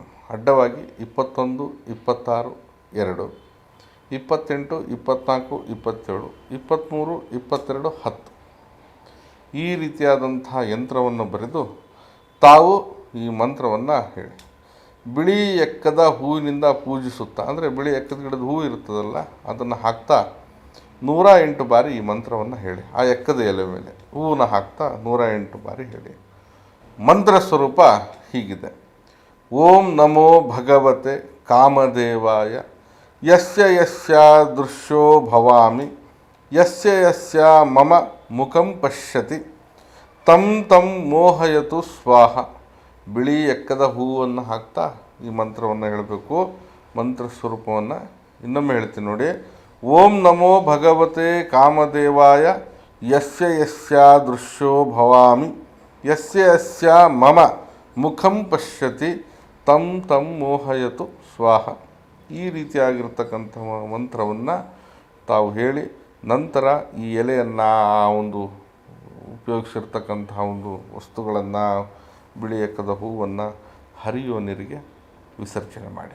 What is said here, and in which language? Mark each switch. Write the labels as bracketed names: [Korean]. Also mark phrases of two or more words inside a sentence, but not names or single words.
[Kannada] ಅಡ್ಡವಾಗಿ 21, 26, 2, 28, 24, 27, 23, 22, 10 ಈ ರೀತಿಯಾದಂಥ ಯಂತ್ರವನ್ನು ಬರೆದು ತಾವು ಈ ಮಂತ್ರವನ್ನು ಹೇಳಿ. ಬಿಳಿ ಎಕ್ಕದ ಹೂವಿನಿಂದ ಪೂಜಿಸುತ್ತಾ, ಅಂದರೆ ಬಿಳಿ ಎಕ್ಕದ ಗಿಡದ ಹೂವು ಇರ್ತದಲ್ಲ, ಅದನ್ನು ಹಾಕ್ತಾ 108 ಬಾರಿ ಈ ಮಂತ್ರವನ್ನು ಹೇಳಿ. ಆ ಎಕ್ಕದ ಎಲೆ ಮೇಲೆ ಹೂವನ್ನ ಹಾಕ್ತಾ 108 ಬಾರಿ ಹೇಳಿ. ಮಂತ್ರ ಸ್ವರೂಪ ಹೀಗಿದೆ: [Sanskrit] ಓಂ ನಮೋ ಭಗವತೆ ಕಾಮದೇವಾಯ ಯಸ್ಯ ಯಸ್ಯ ದೃಶ್ಯೋ ಭವಾಮಿ ಯಸ್ಯ ಯಸ್ಯ ಮಮ ಮುಖಂ ಪಶ್ಯತಿ ತಂ ತಂ ಮೋಹಯತು ಸ್ವಾಹ. [Kannada] ಬಿಳಿ ಎಕ್ಕದ ಹೂವನ್ನು ಹಾಕ್ತಾ ಈ ಮಂತ್ರವನ್ನು ಹೇಳಬೇಕು. ಮಂತ್ರ ಸ್ವರೂಪವನ್ನು ಇನ್ನೊಮ್ಮೆ ಹೇಳ್ತೀನಿ ನೋಡಿ: [Sanskrit] ಓಂ ನಮೋ ಭಗವತೆ ಕಾಮದೇವಾಯ ಯಸ್ಯ ಯಸ್ಯ ದೃಶ್ಯೋ ಭವಾಮಿ ಯಸ್ಯ ಯಸ್ಯ ಮಮ ಮುಖಂ ಪಶ್ಯತಿ ತಂ ತಂ ಮೋಹಯತು ಸ್ವಾಹ. [Kannada] ಈ ರೀತಿಯಾಗಿರ್ತಕ್ಕಂಥ ಮಂತ್ರವನ್ನು ತಾವು ಹೇಳಿ, ನಂತರ ಈ ಎಲೆಯನ್ನು, ಆ ಒಂದು ಉಪಯೋಗಿಸಿರ್ತಕ್ಕಂಥ ಒಂದು ವಸ್ತುಗಳನ್ನು, ಬಿಳಿ ಎಕ್ಕದ ಹೂವನ್ನು ಹರಿಯುವ ನೀರಿಗೆ ವಿಸರ್ಜನೆ ಮಾಡಿ.